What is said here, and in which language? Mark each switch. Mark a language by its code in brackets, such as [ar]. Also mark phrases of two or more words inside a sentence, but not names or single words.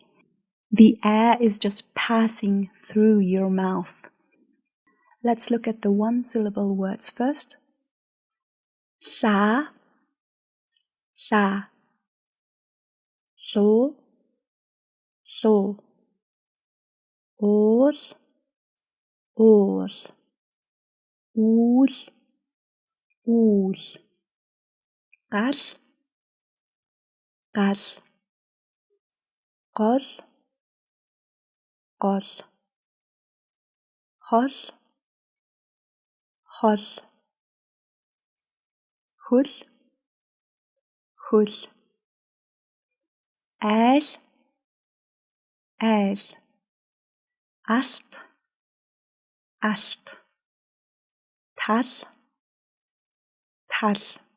[en] The air is just passing through your mouth. Let's look at the one-syllable words first. [mn] Sa, sa. So, so. Ol, ol. Ul, ul. Qal, qal. Qol, qol. Xol, xol. Хөл, хөл. Айл, айл. Алт, алт. Тал, тал.